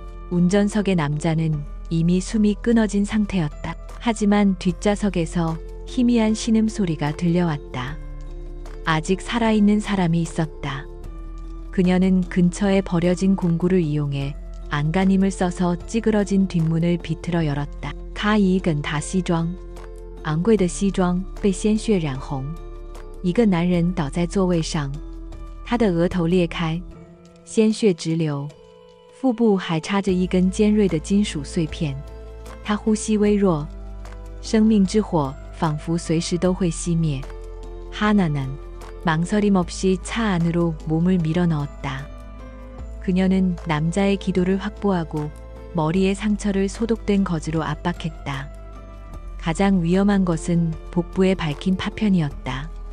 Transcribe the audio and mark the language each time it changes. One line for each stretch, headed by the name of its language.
Korean: 운전석의 남자는 이미 숨이 끊어진 상태였다. 하지만 뒷좌석에서 희미한 신음소리가 들려왔다. 아직 살아있는 사람이 있었다. 그녀는 근처에 버려진 공구를 이용해 안간힘을 써서 찌그러진 뒷문을 비틀어 열었다.
Chinese: 咔一根大西装，昂贵的西装被鲜血染红。一个男人倒在座位上，他的额头裂开，鲜血直流，腹部还插着一根尖锐的金属碎片。他呼吸微弱，生命之火仿佛随时都会熄灭。
Korean: 하나는 망설임 없이 차 안으로 몸을 밀어 넣었다. 그녀는 남자의 기도를 확보하고 머리의 상처를 소독된 거즈로 압박했다. 가장 위험한 것은 복부에 밝힌 파편이었다.